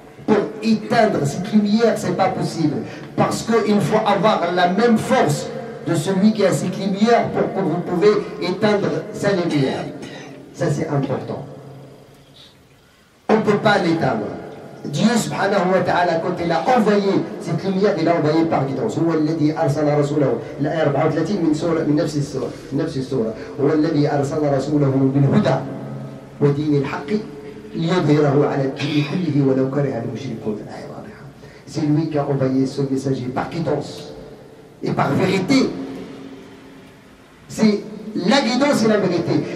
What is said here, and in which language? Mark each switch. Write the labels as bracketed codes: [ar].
[fr] Pour éteindre cette lumière, ce n'est pas possible. Parce qu'il faut avoir la même force de celui qui a cette lumière pour que vous pouvez éteindre sa lumière. Ça, c'est important. On ne peut pas l'éteindre. Dieu, [ar] subhanahu wa ta'ala, [fr] quand il a envoyé cette lumière, il l'a envoyé par guidance. [ar] هو الذي أرسل رسوله. الآية 34 من نفس السورة. هو الذي أرسل رسوله بالهدى ودين الحق ليظهره على الدين كله ولو كره المشركون. الآية واضحة. [fr] C'est lui qui a envoyé ce messager par guidance et par vérité. C'est la guidance et la vérité.